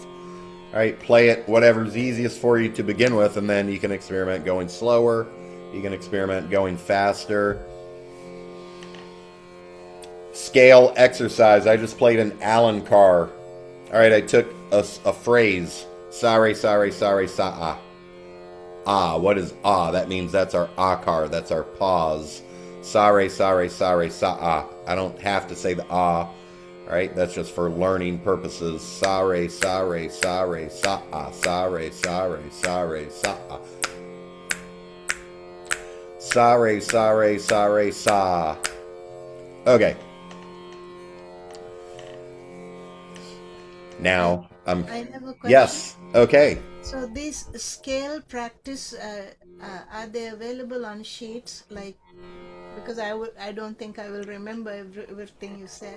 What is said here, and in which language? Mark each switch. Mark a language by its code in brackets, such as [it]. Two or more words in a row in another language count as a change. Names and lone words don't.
[en] All right, play it whatever's easiest for you to begin with, and then you can experiment going slower. You can experiment going faster. Scale exercise. I just played an alankar. All right, I took a phrase. [hi] Sa, re, sa, re, sa, re, sa, [en] ah. Ah, what is ah? That means that's our akar. That's our pause. [hi] Sa, re, sa, re, sa, re, sa, ah. [en] I don't have to say the ah. All right, that's just for learning purposes. [hi] Sa, re, sa, re, sa, re, sa, ah. Sa, re, sa, re, sa, re, sa, ah. Sa, re, sa, re, sa, re, sa. [en] Okay. Now, I have a question. Yes, okay. So these scale practice, are they available on sheets? Like, because I don't think I will remember everything you said.